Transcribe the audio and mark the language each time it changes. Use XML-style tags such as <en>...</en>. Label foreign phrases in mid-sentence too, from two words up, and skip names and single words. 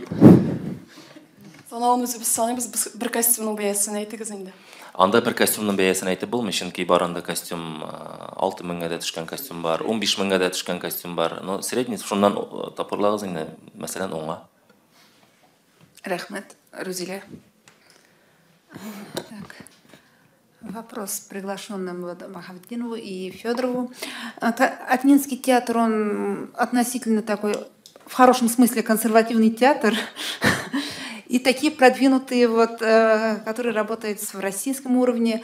<tt>Санауны үзебез саныйбыз, бер костюмның бәясен әйтегез инде. Анда бер костюмның бәясен әйтеп булмый, чөнки барында костюм 6000-гә дә төшкән костюм бар, 15000-гә дә төшкән костюм бар.</tt> <ru>Ну, средний</ru> <tt>шуннан тапкырлагыз инде, мәсәлән, оңа. Рәхмәт. Рузилә.</tt> <ru>Вопрос приглашенным Махавдинову и Федорову. Атнинский театр, он относительно такой, в хорошем смысле, консервативный театр. И такие продвинутые, вот, которые работают в российском уровне.</ru>